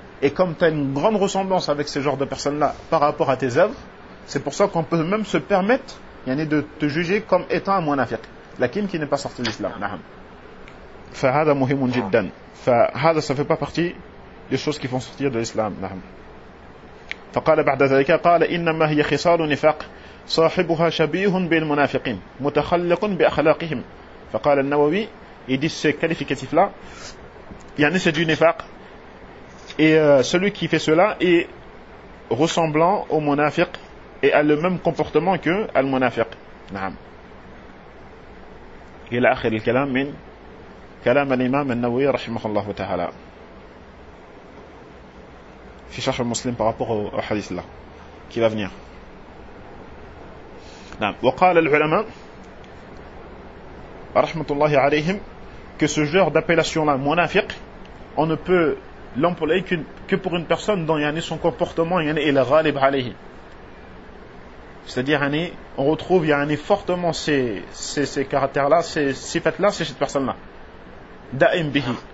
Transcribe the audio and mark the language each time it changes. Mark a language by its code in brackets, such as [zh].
[fr] Et comme tu as une grande ressemblance avec ce genre de personnes-là par rapport à tes œuvres, c'est pour ça qu'on peut même se permettre, yani, de te juger comme étant un munafiq, lakin qui n'est pas sorti de l'islam. Na'am. [ar] Fa hada muhimun jiddan. [fr] Fa hada, ça ne fait pas partie des choses qui font sortir de l'islam. [ar] Naam. فقال بعد ذلك قال انما هي خصال نفاق صاحبها شبيه بالمنافقين متخلق باخلاقهم. فقال النووي, [fr] il dit ce qualificatif là, yani c'est du nifaq, et celui qui fait cela est ressemblant au munafiq et a le même comportement que al munafiq. [ar] Naam. الى اخر الكلام من كلام الامام النووي رحمه الله تعالى في شرح المسلم [fr] par rapport au hadith là qui va venir. [ar] نعم. وقال العلماء رحمة الله عليهم [fr] que ce genre d'appellation là munafiq, on ne peut l'employer que pour une personne dont yani son comportement yani est [ar] ghalib alayh, [fr] c'est-à-dire yani on retrouve yani fortement ces caractères là, ces sifats là, c'est cette personne là [ar] da'im bihi.